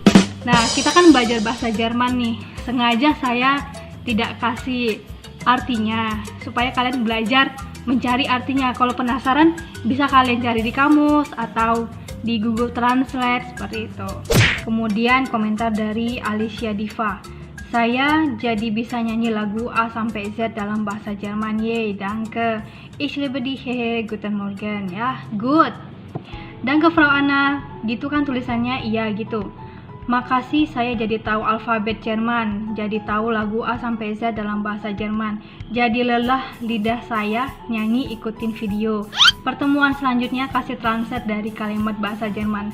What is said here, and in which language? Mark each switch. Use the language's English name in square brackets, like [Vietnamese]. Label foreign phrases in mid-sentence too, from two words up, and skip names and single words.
[Indonesian] Nah, kita kan belajar bahasa Jerman nih. Sengaja saya tidak kasih artinya supaya kalian belajar mencari artinya. Kalau penasaran bisa kalian cari di kamus atau di Google Translate seperti itu. Kemudian komentar dari Alicia Diva. Saya jadi bisa nyanyi lagu A sampai Z dalam bahasa Jerman. Yeay, danke. [German] Ich liebe dich, hehe, guten Morgen. Ya, good. Danke Frau Anna. [Indonesian] Gitu kan tulisannya? Iya, gitu. Makasih, saya jadi tahu alfabet Jerman, jadi tahu lagu A sampai Z dalam bahasa Jerman. Jadi lelah lidah saya nyanyi ikutin video. Pertemuan selanjutnya kasih translate dari kalimat bahasa Jerman.